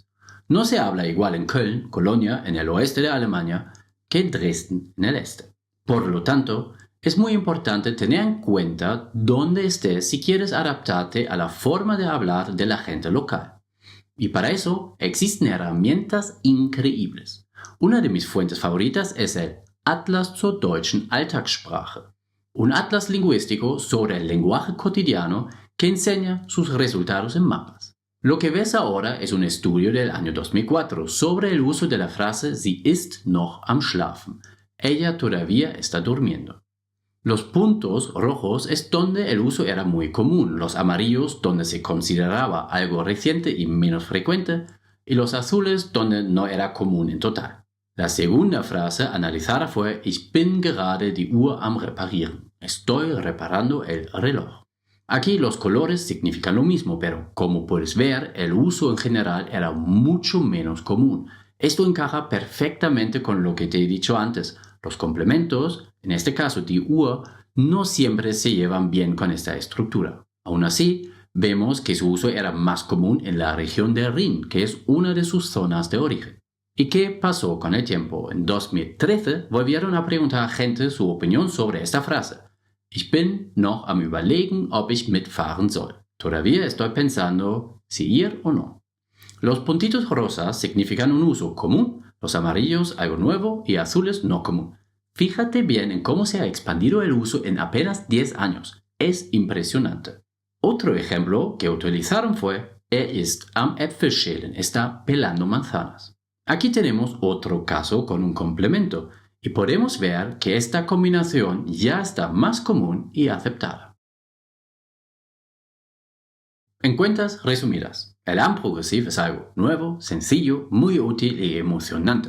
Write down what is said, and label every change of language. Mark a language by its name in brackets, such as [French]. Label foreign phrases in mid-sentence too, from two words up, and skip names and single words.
[Spanish] No se habla igual en Köln, Colonia, en el oeste de Alemania, que en Dresden, en el este. Por lo tanto, es muy importante tener en cuenta dónde estés si quieres adaptarte a la forma de hablar de la gente local. Y para eso existen herramientas increíbles. Una de mis fuentes favoritas es el Atlas zur deutschen Alltagssprache, un atlas lingüístico sobre el lenguaje cotidiano que enseña sus resultados en mapas. Lo que ves ahora es un estudio del año 2004 sobre el uso de la frase [German] Sie ist noch am Schlafen. [Spanish] Ella todavía está durmiendo. Los puntos rojos es donde el uso era muy común, los amarillos donde se consideraba algo reciente y menos frecuente, y los azules donde no era común en total. La segunda frase analizada fue [German] Ich bin gerade die Uhr am reparieren. [Spanish] Estoy reparando el reloj. Aquí los colores significan lo mismo, pero como puedes ver, el uso en general era mucho menos común. Esto encaja perfectamente con lo que te he dicho antes. Los complementos, en este caso [German] die Uhr, [Spanish] no siempre se llevan bien con esta estructura. Aún así, vemos que su uso era más común en la región de Rin, que es una de sus zonas de origen. ¿Y qué pasó con el tiempo? En 2013 volvieron a preguntar a gente su opinión sobre esta frase. [German] Ich bin noch am Überlegen, ob ich mitfahren soll. [Spanish] Todavía estoy pensando si ir o no. Los puntitos rosas significan un uso común, los amarillos algo nuevo y azules no común. Fíjate bien en cómo se ha expandido el uso en apenas 10 años. Es impresionante. Otro ejemplo que utilizaron fue [German] ist am Äpfelschälen, [Spanish] está pelando manzanas. Aquí tenemos otro caso con un complemento y podemos ver que esta combinación ya está más común y aceptada. En cuentas resumidas, el am progresivo es algo nuevo, sencillo, muy útil y emocionante.